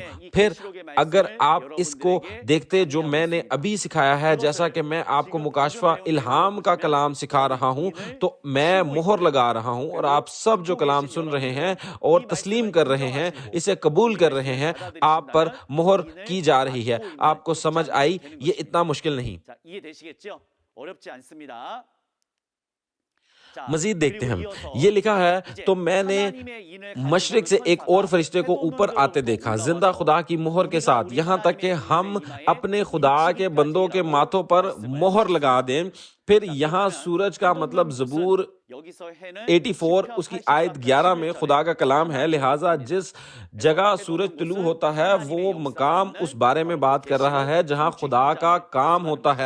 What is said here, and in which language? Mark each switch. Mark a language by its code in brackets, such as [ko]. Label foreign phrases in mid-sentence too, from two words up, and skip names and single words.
[ur] پھر اگر آپ اس کو دیکھتے جو میں نے ابھی سکھایا ہے، جیسا کہ میں آپ کو مکاشفہ الہام کا کلام سکھا رہا ہوں، تو میں مہر لگا رہا ہوں، اور آپ سب جو کلام سن رہے ہیں اور تسلیم کر رہے ہیں، اسے قبول کر رہے ہیں، آپ پر مہر کی جا رہی ہے۔ آپ کو سمجھ آئی؟ یہ اتنا مشکل نہیں۔ [ko] 이해되시겠죠? 어렵지 않습니다. [ur] مزید دیکھتے ہیں، یہ لکھا ہے، تو میں نے مشرق سے ایک اور فرشتے کو اوپر آتے دیکھا، زندہ خدا کی مہر کے ساتھ، یہاں تک کہ ہم اپنے خدا کے بندوں کے ماتھوں پر مہر لگا دیں۔ پھر یہاں سورج کا مطلب زبور 84 اس کی آیت 11 میں خدا کا کلام ہے، لہٰذا جس جگہ سورج طلوع ہوتا ہے وہ مقام اس بارے میں بات کر رہا ہے جہاں خدا کا کام ہوتا ہے۔